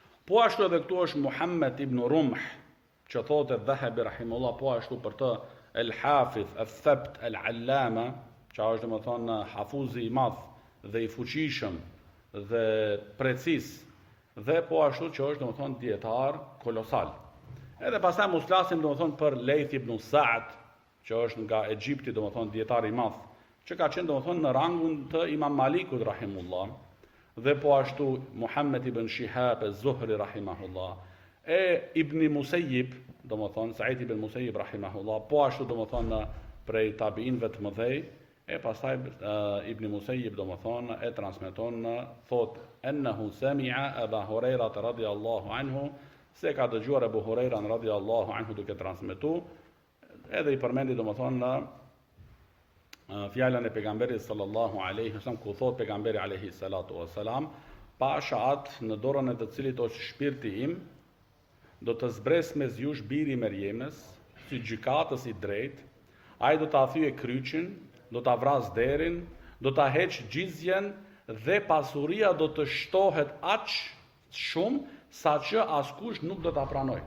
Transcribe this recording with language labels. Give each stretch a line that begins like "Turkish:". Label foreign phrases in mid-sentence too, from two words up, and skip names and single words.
Albanian: Po ashtu edhe këtu është Muhammed ibn Rumh, që thotë Dhahabi rahimullah, po ashtu për të
Arabic: الحافظ الثبت العلامة,
Albanian: që është domethënë hafuzi i madh dhe i fuqishëm dhe precis, dhe po ashtu që është domethënë dietar kolosal. Edhe pastaj mos flasim domethënë për Layth ibn Sa'd, që është nga Egjipti domethënë dietar i madh, që ka qenë domethënë në rangun të Imam Malikut rahimullah, dhe po ashtu Muhammed ibn Shihab az-Zuhri rahimahullah, Ibn Musayyib, domethënë Sa'id ibn Musayyib rahimahullah, po ashtu domethënë prej tabiinëve të mëdhej, pastaj Ibn Musayyib domethënë e transmeton thot
Arabic: أنه سمع أبا هريرة رضي الله عنه,
Albanian: se ka dëgjuar Abu Huraira
Arabic: رضي الله عنه
Albanian: duke transmetuar, edhe i përmendi domethënë fjalën e pejgamberit
Arabic: صلى الله عليه وسلم,
Albanian: ku thot pejgamberi
Arabic: عليه الصلاة والسلام,
Albanian: pasha atë në dorën e të cilit është shpirti im, do të zbres mes jush biri Merjemës, si gjykatës i drejtë, ai do ta thyej kryqin, do ta vras derin, do ta heq gjizjen dhe pasuria do të shtohet aq shumë sa që askush nuk do ta pranoj.